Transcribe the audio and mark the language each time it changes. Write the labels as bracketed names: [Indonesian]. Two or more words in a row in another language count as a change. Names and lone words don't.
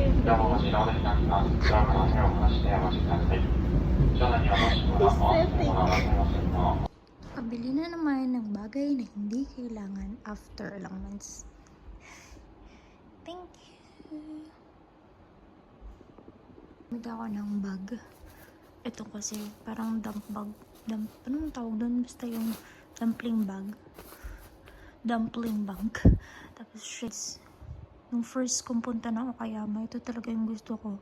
[Japanese] どうもお待ちどお願いいたします。ドアから手を離してお待ちください。車内にはもしくはお忘れ物はございませんか。 [Filipino] Kabili na naman ng bagay na hindi kailangan after ilang months. [English] Thank you. [Filipino] Bumili ako ng bag. Ito kasi parang dump bag. Anong tawag doon? Basta yung dumpling bag. Dumpling bag. Tapos shades. Nung first kong punta ng Okayama, ito talaga yung gusto ko.